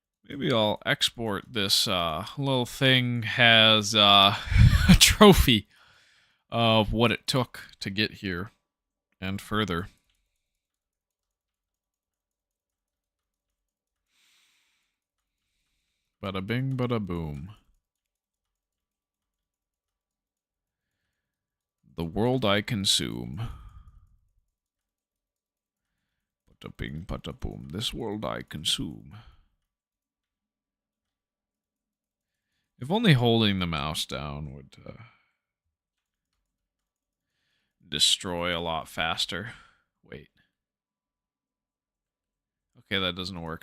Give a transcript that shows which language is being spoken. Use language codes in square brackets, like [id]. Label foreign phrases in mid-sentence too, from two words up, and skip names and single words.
[en] Maybe I'll export this little thing has a trophy of what it took to get here and further. Bada bing, bada boom. The world I consume. Bada bing, bada boom. This world I consume. If only holding the mouse down would destroy a lot faster. Wait. Okay, that doesn't work.